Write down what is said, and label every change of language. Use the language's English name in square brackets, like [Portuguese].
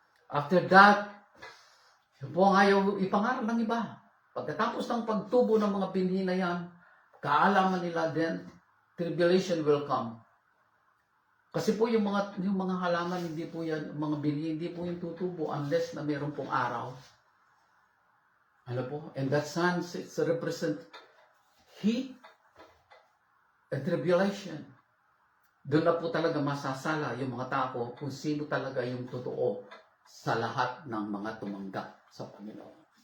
[English] After that, [Filipino] yun po ang ayaw ipangaral ng iba. Pagkatapos ng pagtubo ng mga binhi na yan, kaalaman nila din, [English] tribulation will come. [Filipino] Kasi po yung mga halaman, hindi po yan, mga binhi, hindi po yung tutubo unless na mayroon pong araw. Ano po? [English] And that sun, it's represent heat and tribulation. [Filipino] Doon na po talaga masasala yung mga tao kung sino talaga yung totoo sa lahat ng mga tumanggap sa Panginoon.